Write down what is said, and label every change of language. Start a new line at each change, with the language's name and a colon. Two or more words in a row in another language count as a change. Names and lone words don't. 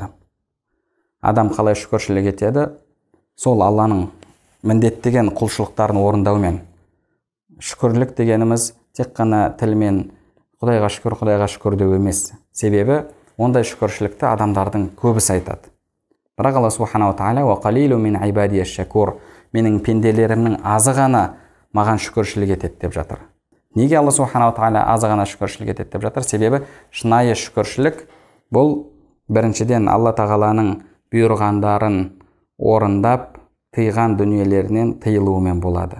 Kazakh: Адам қалай шүкіршілік етеді? Сол Алланың міндеттеген құлшылықтарын орындаумен. шүкірлік дегеніміз тек қана тілмен Құдайға шүкір деу емес. Себебі ондай шүкіршілікті адамдардың көбісі айтады. Бірақ Алла субханала тағала
Arabic: «وقليل من عبادي الشكور»,
Kazakh: менің пенделерімнің азы ғана маған шүкіршілік етеді деп жатыр. Неге Алла субханала тағала азы ғана шүкіршілік етеді деп жатыр? Себебі шынайы шүкіршілік бұл біріншіден Алла тағаланың бұйырғандарын орындап, тыйған дүниелерінен тыйылуымен болады.